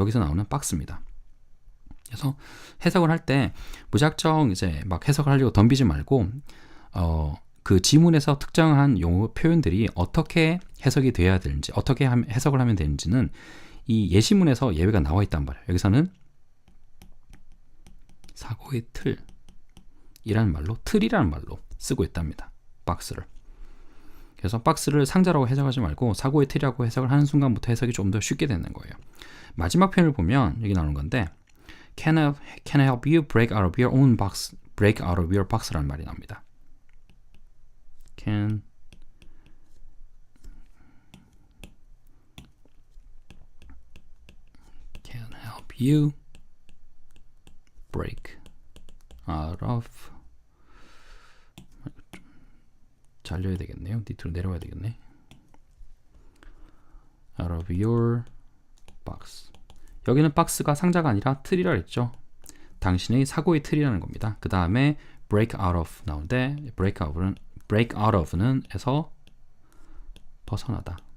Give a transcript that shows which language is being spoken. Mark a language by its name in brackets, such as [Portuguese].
[Korean] 여기서 나오는 박스입니다. 그래서 해석을 할 때 무작정 이제 막 해석을 하려고 덤비지 말고 그 지문에서 특정한 용어 표현들이 어떻게 해석이 돼야 되는지 어떻게 해석을 하면 되는지는 이 예시문에서 예외가 나와 있단 말이에요. 여기서는 사고의 틀이라는 말로 틀이라는 말로 쓰고 있답니다. 박스를. 그래서 박스를 상자라고 해석하지 말고 사고의 틀이라고 해석을 하는 순간부터 해석이 좀 더 쉽게 되는 거예요. [English] 마지막 표현을 보면 여기 나오는 건데 Can I help you break out of your own box? Break out of your box [Korean] 라는 말이 나옵니다. [English] Can help you break out of [Korean] 잘려야 되겠네요. 밑으로 내려와야 되겠네. [English] out of your box. [Korean] 여기는 박스가 상자가 아니라 틀이라 했죠. 당신의 사고의 틀이라는 겁니다. 그 다음에 break out of 나오는데 break out of는 에서 벗어나다.